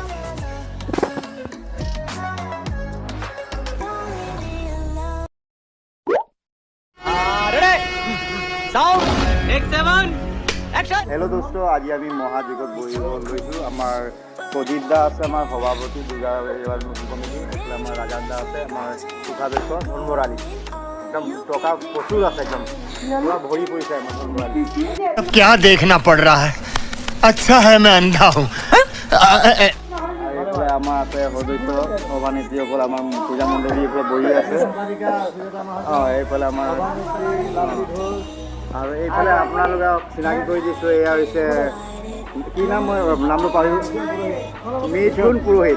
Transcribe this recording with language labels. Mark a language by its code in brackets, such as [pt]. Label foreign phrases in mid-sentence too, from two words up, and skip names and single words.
[as] হেল্ল' দোস্ত আজি আমি মহাযজ্ঞত বহি লৈছোঁ। আমাৰ প্ৰদীপ দা আছে আমাৰ সভাপতি দুৰ্গা কমিটি, এইফালে আমাৰ ৰাজা দা আছে আমাৰ কোষাধ্যক্ষ ধনভৰালী। একদম টকা প্ৰচুৰ আছে, একদম পুৰা ভৰি পৰিছে আমাৰ ধনভৰালী। [hi] क्या देखना पड़ रहा है? अच्छा है मैं अंधा हूँ। [as] এইফালে আমাৰ আছে সদস্য সভানেত্ৰীসকল আমাৰ পূজা মণ্ডলী এইফালে বহি আছে। এইফালে আমাৰ আৰু এইফালে আপোনালোকক চিনাকি কৰি দিছোঁ। এয়া হৈছে কি নাম, মই নামটো পাহৰিছোঁ, মিথুন পুৰোহিত।